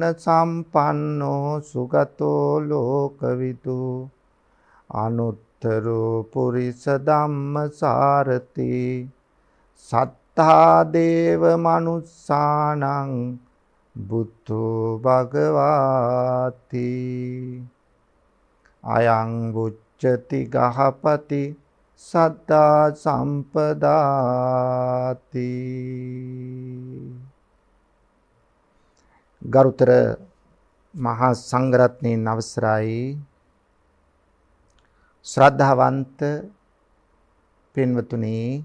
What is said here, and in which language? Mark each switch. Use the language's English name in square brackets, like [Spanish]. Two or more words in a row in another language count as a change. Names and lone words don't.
[Pali] සම්පන්නෝ සුගතෝ ලෝකවිදු අනුත්තරෝ පුරිස ධම්මසාරති සත්තා දේව මනුස්සානං බුද්ධෝ භගවාති අයං බුච්චති ගහපති සද්දා සම්පදාති. [Sinhala] ගරුතර මහා සංඝරත්නයන් අවසරයි ශ්‍රද්ධාවන්ත පින්වතුනි,